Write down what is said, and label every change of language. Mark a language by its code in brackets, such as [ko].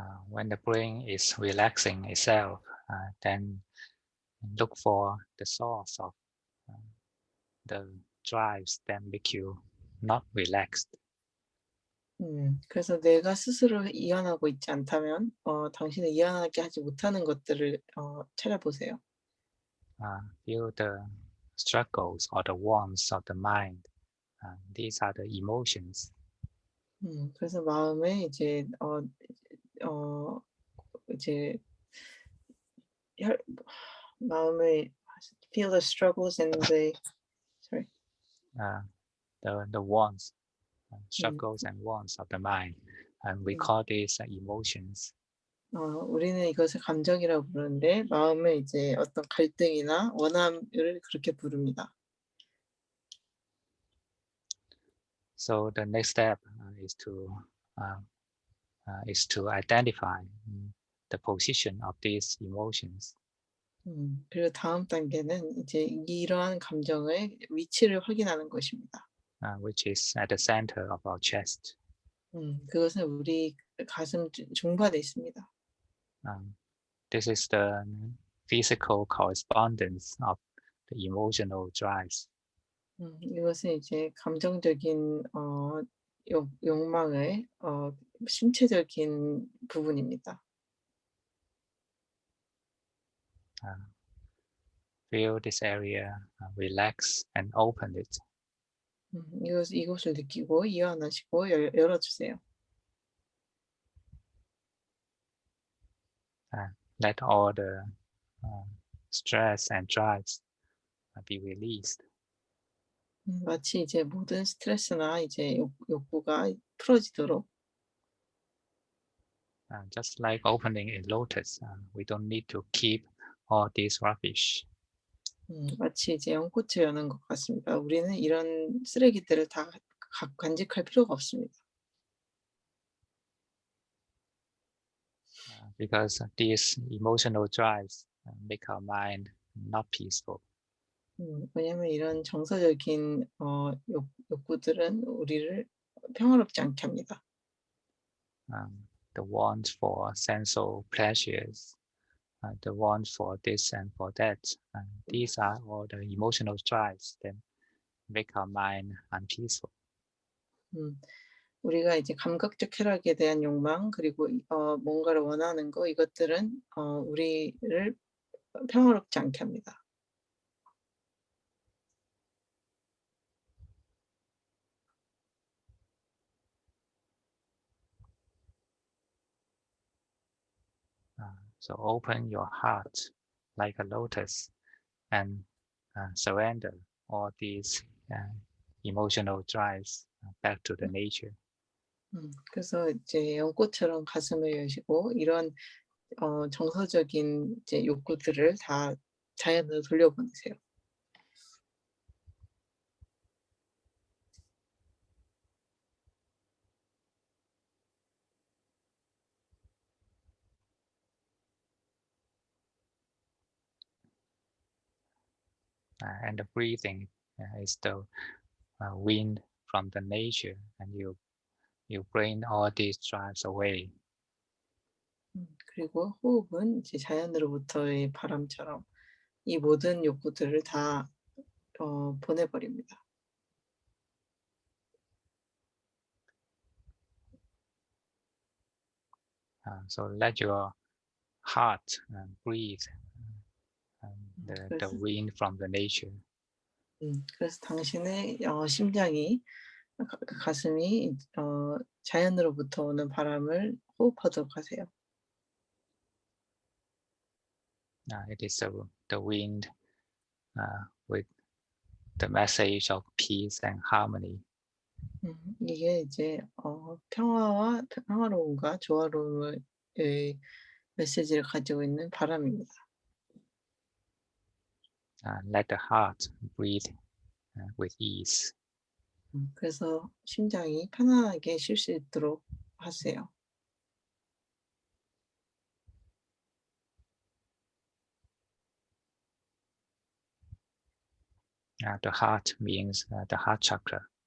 [en] When the brain is relaxing itself, then look for the source of the drives that make you not relaxed. [ko] 그래서 내가 스스로 이완하고 있지 않다면 당신을 이완하게 하지 못하는 것들을 찾아보세요. [en] Feel the struggles or the wants of the mind. These are the emotions. [ko] 그래서 마음에 이제 이제 마음에 [en] feel the struggles and the The wants, struggles and wants of the mind, and we call these emotions. [ko] 우리는 이것을 감정이라고 부르는데 마음에 이제 어떤 갈등이나 원함을 그렇게 부릅니다. [en] So the next step is to identify the position of these emotions. [ko] 그리고 다음 단계는 이제 이러한 감정의 위치를 확인하는 것입니다. [en] Which is at the center of our chest. [ko] 그것은 우리 가슴 중반에 있습니다. [en] This is the physical correspondence of the emotional drives. [ko] 이것은 이제 감정적인 욕망의 신체적인 부분입니다. [en] Feel this area, relax and open it. [ko] 이곳을 느끼고 이완하시고 열어주세요. [en] Let all the stress and drives be released. [ko] 마치 이제 모든 스트레스나 이제 욕구가 풀어지도록. [en] Just like opening a lotus, we don't need to keep all this rubbish. [ko] 마치 이제 연꽃을 여는 것 같습니다. 우리는 이런 쓰레기들을 다 간직할 필요가 없습니다. [en] Because these emotional drives make our mind not peaceful. [ko] 왜냐하면 이런 정서적인 욕구들은 우리를 평화롭지 않게 합니다. [en] The want for sensual pleasures, the want for this and for that. These are all the emotional drives that make our mind unpeaceful. [ko] 우리가 이제 감각적 쾌락에 대한 욕망 그리고 뭔가를 원하는 거 이것들은 우리를 평화롭지 않게 합니다. [en] So open your heart like a lotus and surrender all these emotional drives back to the nature. [ko] 그래서 이제 연꽃처럼 가슴을 여시고 이런 정서적인 이제 욕구들을 다 자연으로 돌려보내세요. [en] And the breathing is the wind from the nature, and you bring all these drives away. [ko] 그리고 호흡은 이제 자연으로부터의 바람처럼 이 모든 욕구들을 다 보내버립니다. [en] So let your heart breathe the [ko] 그래서, [en] wind from the nature. [ko] 그래서 당신의 심장이 가슴이 자연으로부터 오는 바람을 호흡하도록 하세요. [en] It is the wind with the message of peace and harmony. [ko] 이게 이제 평화로움과 조화로움의 메시지를 가지고 있는 바람입니다. [en] Let the heart breathe with ease. [ko] 그래서 심장이 편안하게 쉴 수 있도록 하세요. [en] The heart means the heart chakra.